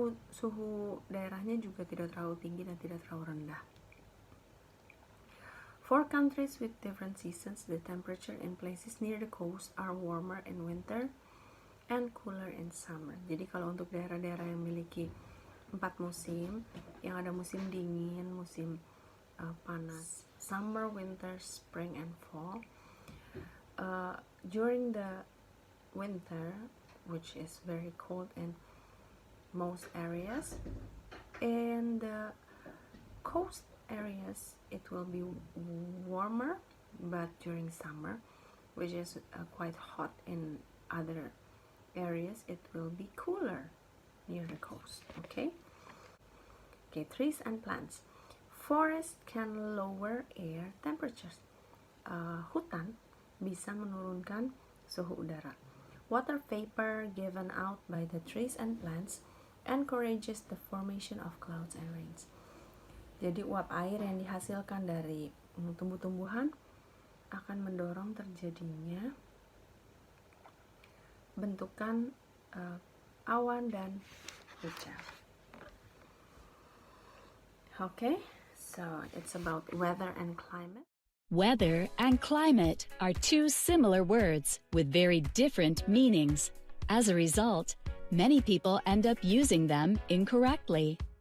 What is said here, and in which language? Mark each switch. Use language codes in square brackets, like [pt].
[id] Suhu daerahnya juga tidak terlalu tinggi dan tidak terlalu rendah. [en] For countries with different seasons, the temperature in places near the coast are warmer in winter and cooler in summer. [id] Jadi kalau untuk daerah-daerah yang memiliki 4 musim, yang ada musim dingin, musim panas, [en] summer, winter, spring, and fall. During the winter, which is very cold in most areas, in the coast areas it will be warmer, but during summer, which is quite hot in other areas, it will be cooler near the coast. Okay, trees and plants. Forest can lower air temperatures. [id] Hutan bisa menurunkan suhu udara. [en] Water vapor given out by the trees and plants encourages the formation of clouds and rains. [id] Jadi uap air yang dihasilkan dari tumbuh-tumbuhan akan mendorong terjadinya bentukan awan dan hujan. [en] Okay, so it's about weather and climate. Weather and climate are two similar words with very different meanings. As a result, many people end up using them incorrectly.